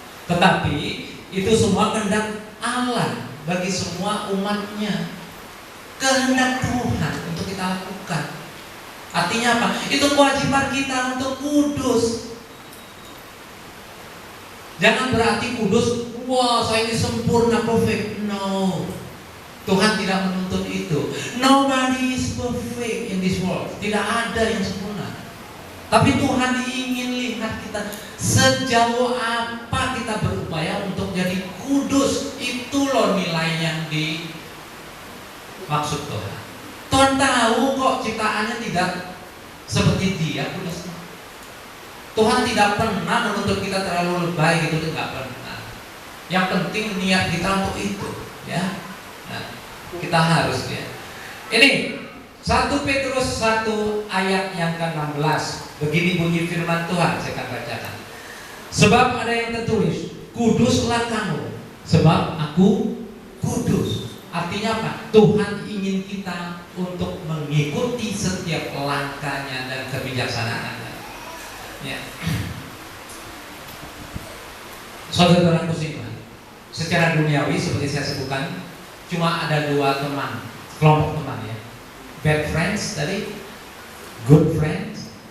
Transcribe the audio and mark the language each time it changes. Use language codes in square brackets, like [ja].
[id] Tetapi itu semua kehendak Allah bagi semua umatnya, kehendak Tuhan untuk kita lakukan. Artinya apa? Itu kewajiban kita untuk kudus. Jangan berarti kudus, wah saya ini sempurna, perfect. No, Tuhan tidak menuntut itu. [en] Nobody is perfect in this world. [id] Tidak ada yang sempurna. Tapi Tuhan ingin lihat kita sejauh apa kita berupaya untuk jadi kudus. Itu loh nilai yang dimaksud Tuhan. Tuhan tahu kok ciptaannya tidak seperti Dia kudus. Tuhan tidak pernah menuntut kita terlalu lebay gitu, tidak pernah. Yang penting niat kita untuk itu, ya. Nah, kita harus ya. Ini 1 Petrus 1 ayat yang ke-16. Begini bunyi firman Tuhan, saya akan bacakan. Sebab ada yang tertulis, kuduslah kamu, sebab aku kudus. Artinya apa? Tuhan ingin kita untuk mengikuti setiap langkahnya dan kebijaksanaannya. Ya. Saudara-saudaraku seiman, secara secara duniawi seperti saya sebutkan, cuma ada dua teman, kelompok teman ya. [en] Bad friends [id] tadi, [en] good friends.